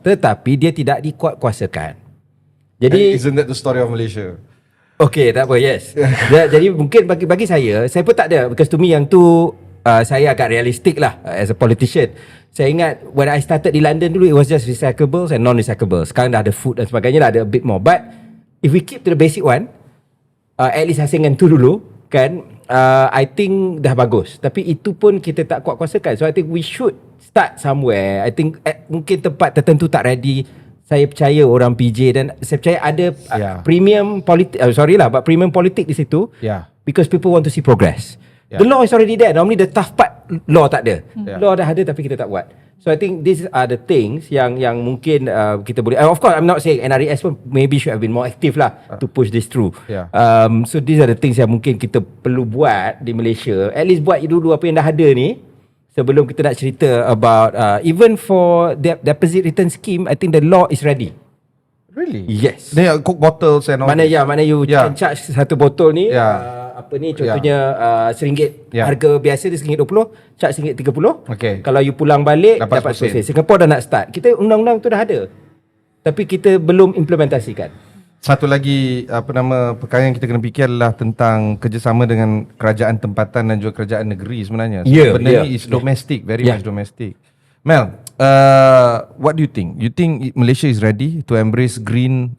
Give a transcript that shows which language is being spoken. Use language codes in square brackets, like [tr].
[ms] Tetapi dia tidak dikuatkuasakan. Jadi [en] isn't that the story of Malaysia? [ms] Okay, tak apa, yes. Jadi mungkin bagi saya pun tak ada. [en] Because to me [ms] yang tu saya agak realistik lah [en] as a politician. [ms] Saya ingat [en] when I started [ms] di London dulu, [en] it was just recyclables and non-recyclables. [ms] Sekarang dah ada food dan sebagainya lah, ada [en] a bit more. But if we keep to the basic one, at least [ms] asingan tu dulu kan, [en] I think [ms] dah bagus. Tapi itu pun kita tak kuat-kuasakan. [en] So I think we should start somewhere. I think [ms] mungkin tempat tertentu tak ready. Saya percaya orang PJ dan saya percaya ada premium politik, but premium politik di situ. [en] Because people want to see progress. The law is already there. Normally the tough part law [ms] tak ada. Law dah ada tapi kita tak buat. [en] So I think these are the things [ms] yang mungkin kita boleh. [en] Of course I'm not saying NRES pun maybe should have been more active lah to push this through. So these are the things [ms] yang mungkin kita perlu buat di Malaysia. At least buat dulu apa yang dah ada ni. Sebelum kita nak cerita [en] about even for deposit return scheme, I think the law is ready. Really? Yes. They are Coke bottles and all. [ms] Mana you can charge satu botol ni contohnya RM1 harga biasa dia RM1.20, charge RM1.30. [en] Okay. [ms] Kalau you pulang balik dapat 10%. Singapore dah nak start. Kita undang-undang tu dah ada. Tapi kita belum implementasikan. Satu lagi perkara yang kita kena fikir adalah tentang kerjasama dengan kerajaan tempatan dan juga kerajaan negeri sebenarnya. Benda ni [en] is domestic, very much domestic. Mel, what do you think? You think Malaysia is ready to embrace green?